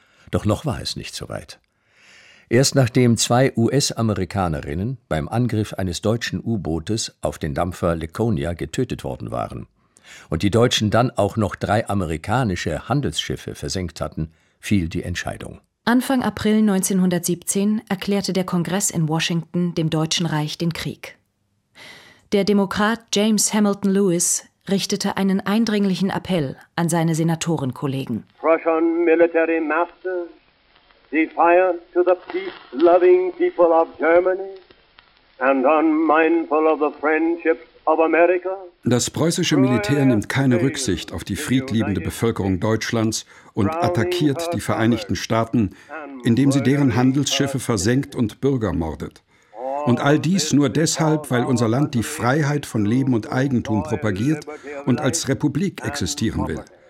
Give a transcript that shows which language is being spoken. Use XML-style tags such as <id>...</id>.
<de>Doch noch war es nicht so weit. Erst nachdem 2 US-Amerikanerinnen beim Angriff eines deutschen U-Bootes auf den Dampfer Laconia getötet worden waren und die Deutschen dann auch noch 3 amerikanische Handelsschiffe versenkt hatten, fiel die Entscheidung. Anfang April 1917 erklärte der Kongress in Washington dem Deutschen Reich den Krieg. Der Demokrat James Hamilton Lewis richtete einen eindringlichen Appell an seine Senatorenkollegen.</de> <en>Russian military masters, defiant to the peace-loving people of Germany and unmindful of the friendship of America.</en> <de>Das preußische Militär nimmt keine Rücksicht auf die friedliebende Bevölkerung Deutschlands und attackiert die Vereinigten Staaten, indem sie deren Handelsschiffe versenkt und Bürger mordet. Und all dies nur deshalb, weil unser Land die Freiheit von Leben und Eigentum propagiert und als Republik existieren will.</de>